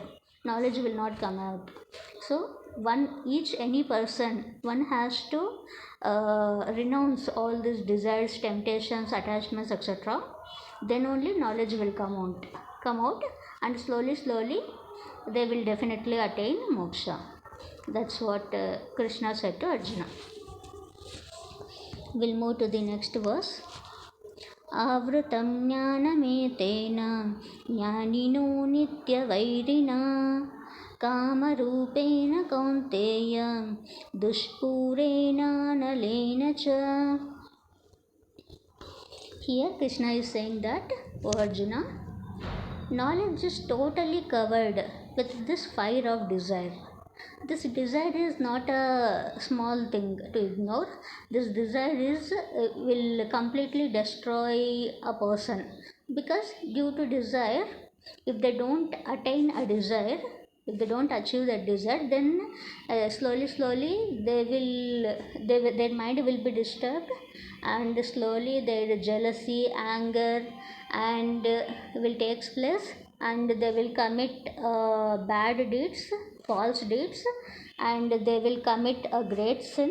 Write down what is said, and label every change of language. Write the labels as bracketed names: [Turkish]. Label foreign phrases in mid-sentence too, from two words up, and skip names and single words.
[English] Knowledge will not come out. So any person, one has to renounce all these desires, temptations, attachments, etc. Then only knowledge will come out, and slowly they will definitely attain moksha. That's what Krishna said to Arjuna. We'll move to the next verse. [Sanskrit] Avrutam jnanametena jnanino nityavairina kamarupena kaunteya dushpurena nalena cha. [English] Here Krishna is saying that, O Arjuna, knowledge is totally covered with this fire of desire. This desire is not a small thing to ignore. This desire will completely destroy a person, because due to desire, if they don't attain a desire, if they don't achieve that desire, then slowly their mind will be disturbed, and slowly their jealousy, anger, and will takes place, and they will commit bad deeds, false deeds, and they will commit a great sin.